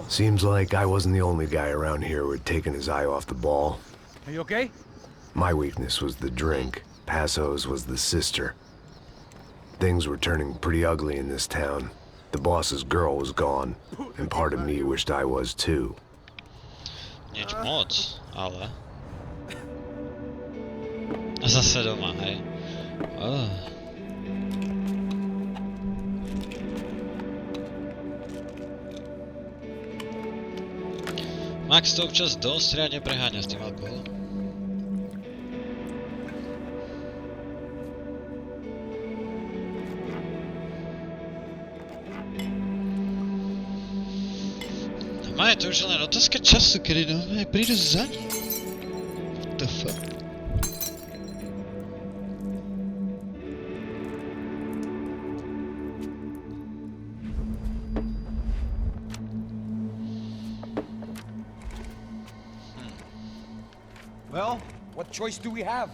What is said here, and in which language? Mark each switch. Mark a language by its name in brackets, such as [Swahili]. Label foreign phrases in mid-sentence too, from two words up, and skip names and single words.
[English] Seems like I wasn't the only guy around here who had taken his eye off the ball. Are you okay? My weakness was the drink. Passo's was the sister. Things were turning pretty ugly in this town. The boss's girl was gone, and part of me wished I was too. [Slovak] Nič moc, ale... Zase doma, hej. Max to občas dosť riadne preháňa s tým alkoholom. Má je to už len otázka času, kedy nové prídu za ním. [English] What the fuck? Well, what choice do we have?